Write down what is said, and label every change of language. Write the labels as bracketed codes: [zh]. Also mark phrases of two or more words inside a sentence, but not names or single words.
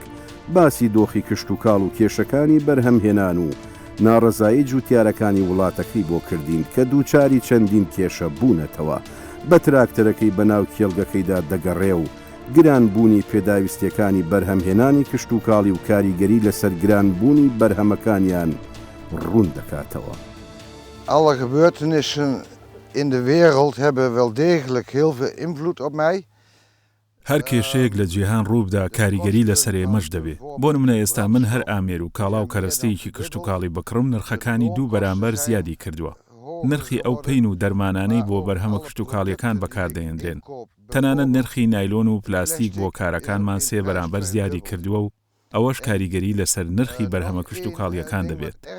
[ckb] باسی دۆخی کشت و کاڵ و کێشەکانی بەرهەمهێنان و ناڕەزایی جوتیارەکانی وڵاتەکەی بۆ کردین کە دووچاری چەندین کێشە بوونەتەوە بە تراکتەرەکەی بەناو کێڵگەکەیدا دەگەڕێ و گرانبوونی پێداویستیەکانی بەرهەمهێنانی کشت و کاڵی و کاریگەری لەسەر گرانبوونی بەرهەمەکانیان ڕوون دەکاتەوە. [nl] Alle gebeurtenissen in de wereld hebben wel degelijk heel veel invloed op mij. [ckb] هەر کێشەیەک لە جیهان ڕووبدا کاریگەری لەسەر ئێمەش دەبێ بۆ نمونە ئێستا من هەر ئامێر و کاڵا و کەرەستەیەکی کشت و کاڵی بکڕم نرخەکانی 2 بەرامبەر زیادی کردووە نرخی ئەو پین و دەرمانانەی بۆ بەرهەمە کشت و کاڵیەکان بەکاردەهێنرێن تەنانەت نرخی نایلۆن و پلاستیک بۆ کارەکانمان 3 بەرامبەر زیادی کردووە و ئەوەش کاریگەری لەسەر نرخی بەرهەمە کشت و کاڵیەکان دەبێت